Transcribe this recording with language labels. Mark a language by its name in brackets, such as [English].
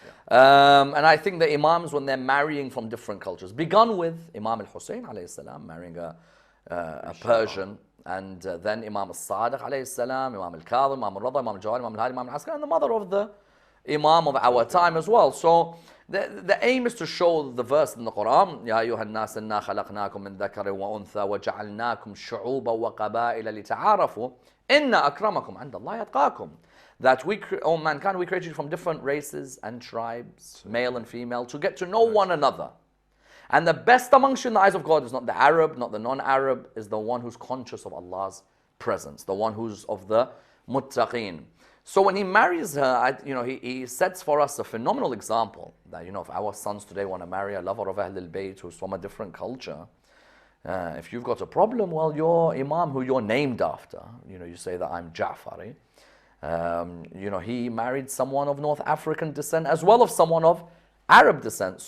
[English] And I think the Imams, when they're marrying from different cultures, begun with Imam al-Hussein alayhi salam, marrying a Persian, and then Imam al-Sadiq alayhi salam, Imam al-Kadhim, Imam al-Rada, Imam al-Jawad, Imam al-Hadi, Imam al-Askari, and the mother of the Imam of our time as well. So the aim is to show the verse in the Qur'an, [Arabic] يَا أَيُّهَا النَّاسِ إِنَّا خَلَقْنَاكُم مِّن ذَكَرٍ وَأُنثَى وَجَعَلْنَاكُمْ شُعُوبًا وَقَبَائِلَ لِتَعَارَفُوا إِنَّ أَكْرَمَكُمْ عِندَ اللَّهِ أَتْقَاكُمْ. [English] That we, O mankind, we created you from different races and tribes, male and female, to get to know one another. And the best amongst you in the eyes of God is not the Arab, not the non-Arab, is the one who's conscious of Allah's presence, the one who's of the muttaqeen. So when he marries her, he sets for us a phenomenal example that, if our sons today want to marry a lover of Ahlul Bayt who's from a different culture, if you've got a problem, well, your Imam who you're named after, you say that I'm Ja'fari, he married someone of North African descent as well as someone of Arab descent.